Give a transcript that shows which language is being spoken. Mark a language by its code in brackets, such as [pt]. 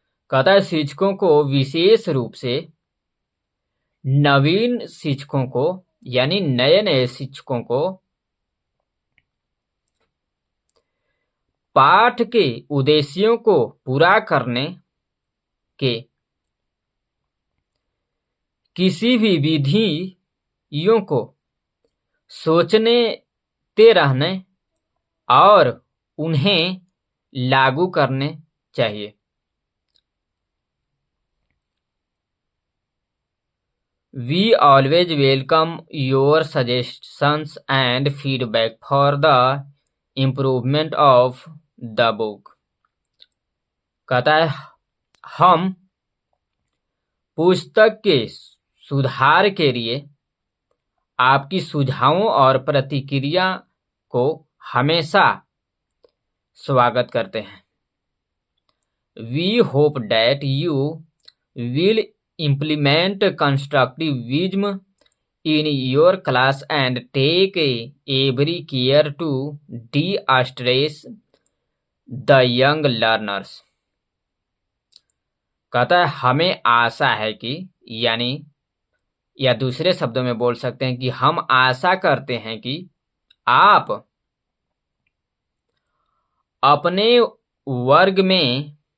[hi] कहता है शिक्षकों को विशेष रूप से नवीन शिक्षकों को यानी नए शिक्षकों को पाठ के उद्देश्यों को पूरा करने के किसी भी विधियों को सोचते रहने और उन्हें लागू करने चाहिए। [en] We always welcome your suggestions and feedback for the improvement of the book। [hi] कहता है हम पुस्तक के सुधार के लिए आपकी सुझावों और प्रतिक्रिया को हमेशा स्वागत करते हैं। [en] We hope that you will implement constructivism in your class and take every care to de-stress the young learners। [hi] कहता है हमें आशा है कि यानी या दूसरे शब्दों में बोल सकते हैं कि हम आशा करते हैं कि आप अपने वर्ग में